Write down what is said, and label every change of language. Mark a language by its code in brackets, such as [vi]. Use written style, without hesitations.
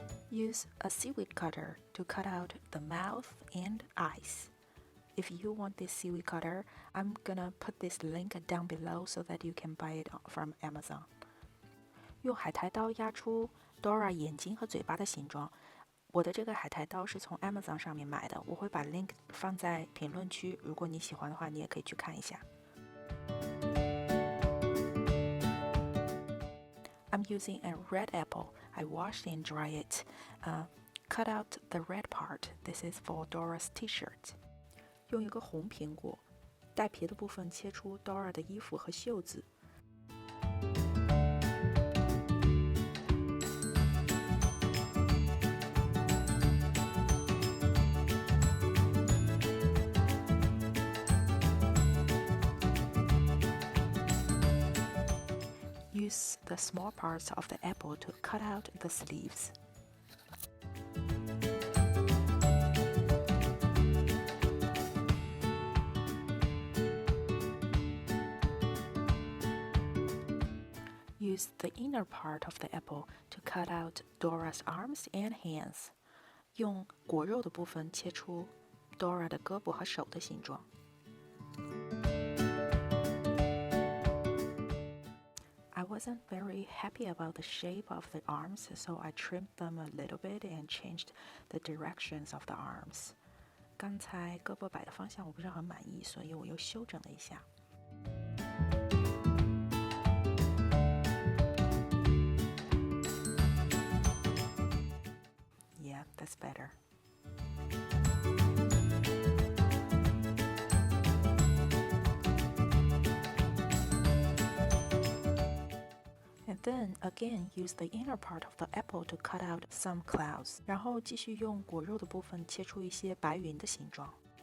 [en] Use a seaweed cutter to cut out the mouth and eyes. If you want this seaweed cutter, I'm gonna put this link down below so that you can buy it from Amazon. [zh] 用海苔刀压出 Dora 眼睛和嘴巴的形状。我的这个海苔刀是从 Amazon 上面买的，我会把 link 放在评论区，如果你喜欢的话，你也可以去看一下。 [en] I'm using a red apple. I washed and dried it. Cut out the red part. This is for Dora's t-shirt. [zh] 用一个红苹果，带皮的部分切出 Dora 的衣服和袖子。 [en] Use the small parts of the apple to cut out the sleeves. Use the inner part of the apple to cut out Dora's arms and hands. [zh] 用果肉的部分切出 Dora 的胳膊和手的形状。 [en] I wasn't very happy about the shape of the arms, so I trimmed them a little bit and changed the directions of the arms. [zh] 刚才胳膊摆的方向我不是很满意，所以我又修整了一下。 [en] Yeah, that's better.Then again use the inner part of the apple to cut out some clouds. [zh] 然后继续用果肉的部分切出一些白云的形状。